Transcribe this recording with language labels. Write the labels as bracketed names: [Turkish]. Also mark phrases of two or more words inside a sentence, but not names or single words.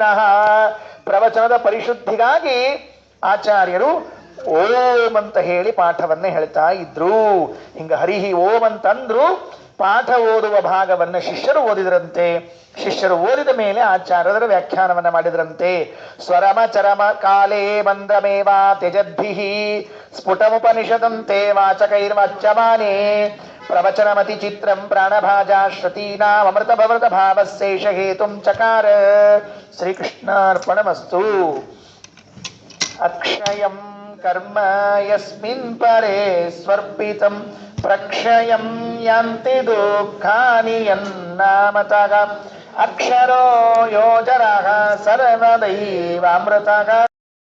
[Kannada] ಪ್ರವಚನದ ಪರಿಶುದ್ಧಿಗಾಗಿ ಆಚಾರ್ಯರು ಓಂ ಅಂತ ಹೇಳಿ ಪಾಠವನ್ನೇ ಹೇಳ್ತಾ ಇದ್ರು. ಹಿಂಗ ಹರಿಹಿ ಓಂ ಅಂತಂದ್ರು. ಪಾಠ ಓದುವ ಭಾಗವನ್ನ ಶಿಷ್ಯರು ಓದಿದ್ರಂತೆ. ಶಿಷ್ಯರು ಓದಿದ ಮೇಲೆ ಆಚಾರ್ಯರ ವ್ಯಾಖ್ಯಾನವನ್ನ ಮಾಡಿದ್ರಂತೆ. [Sanskrit] ಸ್ವರಮ ಚರಮ ಕಾಲೇ ಮಂದಮೇವಾ ತ್ಯಜದ್ಭಿಃ ಸ್ಫುಟಮುಪನಿಷದಂತೆ ವಾಚಕೈರ್ವಾಚ್ಯಮಾನೇ ಪ್ರವಚನಮತಿ ಚಿತ್ರಂ ಪ್ರಾಣಭಾಜಾ ಶ್ರುತೀನಾಂ ಅಮೃತ ಭವೃತ ಭಾವಶೇಷ ಹೇತುಂ ಚಕಾರ. ಶ್ರೀಕೃಷ್ಣಾರ್ಪಣಮಸ್ತು. ಅಕ್ಷಯಂ ಕರ್ಮ ಯಸ್ಮಿನ್ ಪರೇ ಸ್ವರ್ಪಿತಂ ಪ್ರಕ್ಷಯಂ ಯಾಂತಿ ದುಃಖಾನಿ ಯನ್ನಾಮತಃ ಅಕ್ಷರೋ ಯೋಜರಃ ಸರ್ವದೈವಾಮೃತಃ.